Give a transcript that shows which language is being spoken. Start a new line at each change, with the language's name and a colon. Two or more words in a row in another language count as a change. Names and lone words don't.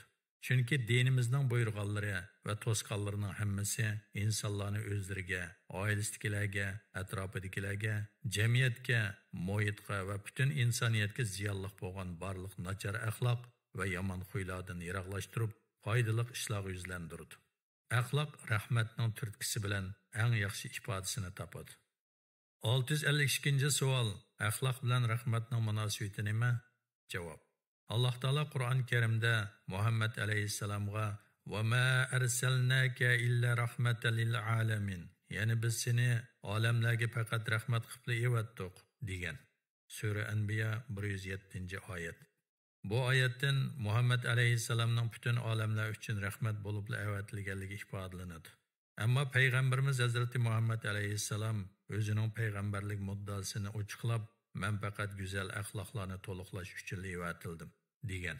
Uzbek: Chunki dinimizning buyurganlari va to'sqanlarining hammasi insonlarni o'zlariga, oilasidagilarga, atrofidagilarga, jamiyatga, muhitga va butun insoniyatga ziyonli bo'lgan barliq nachar axloq va yomon xuylardan yiroqlashtirib, foydali ishlarga yuzlantiradi. Axloq rahmatning turtkisi bilan eng yaxshi ifodasini topadi. 652 savol. Axloq bilan rahmatning munosabati nima? Javob. Alloh taolo Qur'on Karimda Muhammad alayhissalomga
Arabic: "وما أرسلناك إلا رحمة للعالمين",
Uzbek: ya'ni biz seni olamlarga faqat rahmat qilib evatdik degan. Sura Anbiya 107-oyat. Bu oyatdan Muhammad alayhissalomning butun olamlar uchun rahmat bo'lib avatilganligi ifodalanadi. Ammo payg'ambarimiz Hazrati Muhammad alayhissalom o'zining payg'ambarlik muddasini ochiqlab, "Men faqat go'zal axloqlarni to'liqlash uchun avatildim" degan.